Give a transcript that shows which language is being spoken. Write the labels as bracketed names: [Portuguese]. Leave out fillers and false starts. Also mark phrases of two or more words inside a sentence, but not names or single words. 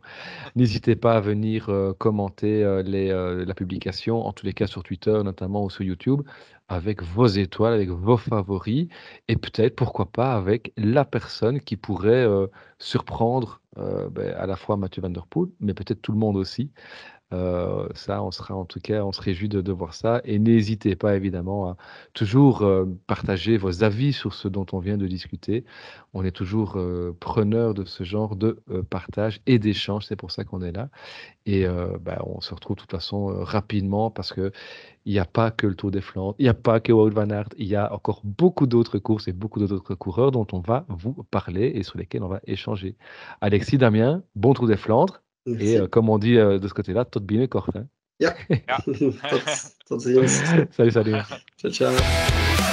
[French] N'hésitez pas à venir, commenter, la publication, en tous les cas sur Twitter notamment ou sur YouTube, avec vos étoiles, avec vos favoris et peut-être, pourquoi pas, avec la personne qui pourrait, surprendre, beh, à la fois Mathieu van der Poel, mais peut-être tout le monde aussi. Ça, on sera en tout cas, on se réjouit de voir ça et n'hésitez pas évidemment à toujours, partager vos avis sur ce dont on vient de discuter. On est toujours, preneurs de ce genre de, partage et d'échange, c'est pour ça qu'on est là et bah, on se retrouve de toute façon, rapidement parce qu'il y a pas que le Tour des Flandres, il y a pas que Wout van Aert, il y a encore beaucoup d'autres courses et beaucoup d'autres coureurs dont on va vous parler et sur lesquels on va échanger. Alexis, Damien, bon Tour des Flandres et Merci. comme on dit, de ce côté-là, [Dutch] tot binnen kort, hein. Ja. Ja. Tot ziens. [French] Salut, salut. [Italian] Ciao, ciao.